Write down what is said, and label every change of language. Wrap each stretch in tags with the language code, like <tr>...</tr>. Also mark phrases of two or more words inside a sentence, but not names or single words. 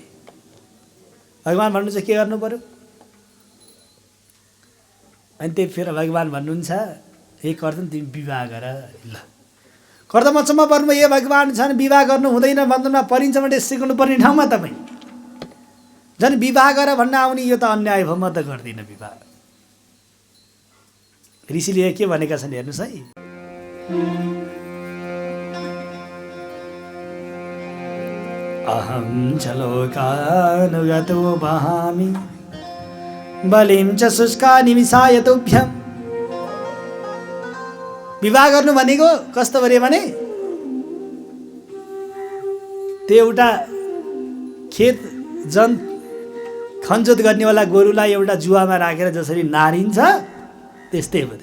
<ne>भगवान भन्नुहुन्छ के गर्नु पर्यो? अनि त्यही फेर भगवान भन्नुहुन्छ हे कर्दम तिमी विवाह गर। ल कर्दम अचम्म पर्नु, ए भगवान छन् विवाह गर्नु हुँदैन बन्धनमा परिन्छ भने सिकाउनु पर्ने ठाउँमा तपाईँ झन् विवाह गर भन्न आउने, यो त अन्याय भयो। म त गर्दिनँ विवाह। ऋषिले के भनेका छन् हेर्नुहोस् है।</ne> <sa>अहं च लोकानुगतो वहामि बलिं च शुष्कानि विसाय तुभ्यम्।</sa> <ne>विवाह गर्नु भनेको कस्तो गरे भने त्यो एउटा खेत खनजोत गर्नेवाला गोरुलाई एउटा जुवामा राखेर जसरी नारिन्छ त्यस्तै हो।</ne>